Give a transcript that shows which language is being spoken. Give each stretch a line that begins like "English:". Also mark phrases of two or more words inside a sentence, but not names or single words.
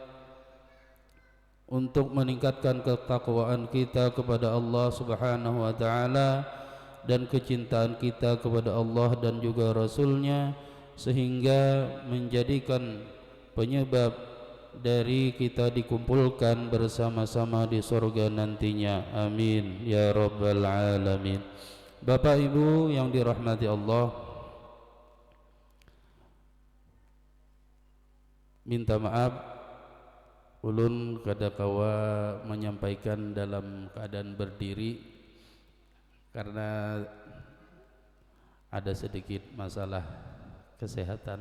Indonesian: untuk meningkatkan ketakwaan kita kepada Allah
Arabic: سبحانه وتعالى
Indonesian: dan kecintaan kita kepada Allah dan juga Rasul-Nya, sehingga menjadikan penyebab dari kita dikumpulkan bersama-sama di surga nantinya.
Arabic: آمين يا رب العالمين.
Indonesian: Bapak Ibu yang dirahmati Allah, minta maaf ulun kada kawa menyampaikan dalam keadaan berdiri karena ada sedikit masalah kesehatan.